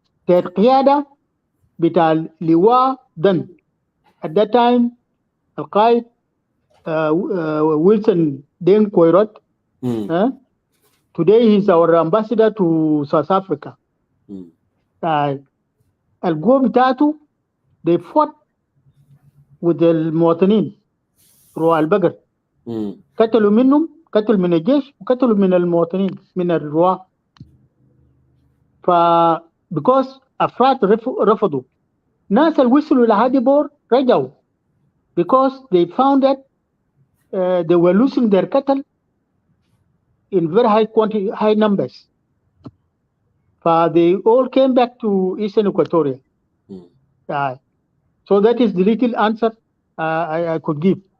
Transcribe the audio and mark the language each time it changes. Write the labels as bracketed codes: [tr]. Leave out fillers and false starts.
[ar] القيادة بتاع اللواء دن [en] at that time [ar] القائد ويلسون دين كويروت. [en] Today he's our ambassador to South Africa. [ar] القوة بتاعته [en] they fought with [ar] المواطنين رعاة البقر. قتلوا منهم, قتلوا من الجيش وقتلوا من المواطنين من الرعاة. because أفراد رفضوا. ناس اللي وصلوا لهادي بور رجعوا [en] because they found that they were losing their cattle in very high numbers. They all came back to Eastern Equatoria. So that is the little answer I could give.